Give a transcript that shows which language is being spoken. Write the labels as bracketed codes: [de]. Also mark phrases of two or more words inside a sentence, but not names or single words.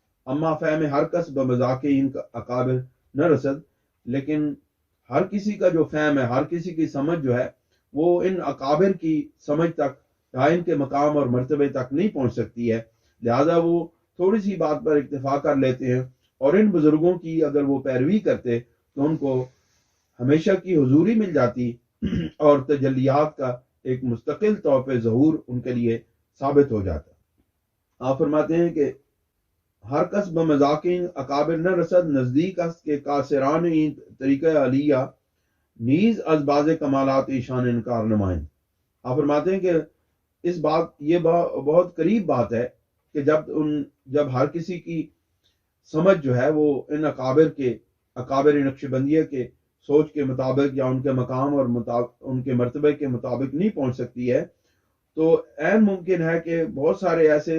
[fa] اما فہم ہر کس بمذاق ان اکابر نہ رسد، [ur] لیکن ہر کسی کا جو فہم ہے، ہر کسی کی سمجھ جو ہے وہ ان اکابر کی سمجھ تک یا ان کے مقام اور مرتبے تک نہیں پہنچ سکتی ہے، لہذا وہ تھوڑی سی بات پر اکتفا کر لیتے ہیں، اور ان بزرگوں کی اگر وہ پیروی کرتے تو ان کو ہمیشہ کی حضوری مل جاتی اور تجلیات کا ایک مستقل طور پہ ظہور ان کے لیے ثابت ہو جاتا۔ آپ فرماتے ہیں کہ [fa] ہر کس بمذاقین اکابر نہ رسد، نزدیک است کے کاسران این طریقہ علیہ نیز از باز کمالات ایشان انکار نمائیں۔ [ur] آپ فرماتے ہیں کہ اس بات یہ بہت قریب بات ہے کہ جب ہر کسی کی سمجھ جو ہے وہ ان اکابر نقشبندیہ کے سوچ کے مطابق یا ان کے مقام اور ان کے مرتبے کے مطابق نہیں پہنچ سکتی ہے، تو عین ممکن ہے کہ بہت سارے ایسے